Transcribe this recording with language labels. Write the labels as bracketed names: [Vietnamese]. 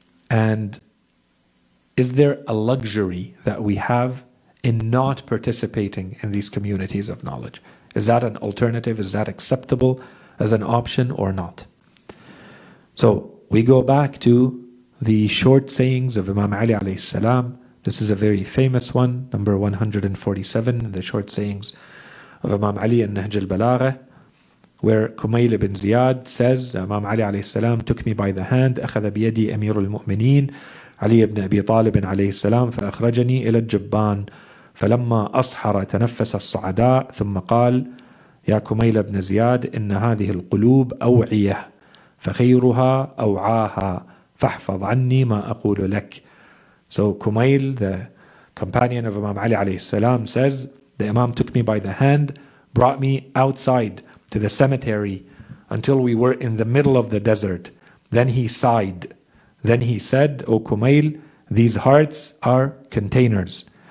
[English] And is there a luxury that we have in not participating in these communities of knowledge? Is that an alternative? Is that acceptable as an option or not? So we go back to the short sayings of Imam Ali alayhi salam. This is a very famous one, number 147, the short sayings of Imam Ali in Nahj al-Balagha, where Kumayl ibn Ziyad says, Imam Ali alayhi salam took me by the hand, [Arabic] أخذ بيدي أمير المؤمنين علي بن أبي طالب عليه السلام فأخرجني إلى الجبان فلما أصحر تنفس الصعداء ثم قال يا كميل بن زياد إن هذه القلوب أوعية فخيرها أوعاها فاحفظ عني ما أقول لك. [English] So Kumayl, the companion of Imam Ali alayhi salam, says, the Imam took me by the hand, brought me outside to the cemetery until we were in the middle of the desert. Then he sighed. Then he said, O Kumayl, these hearts are containers.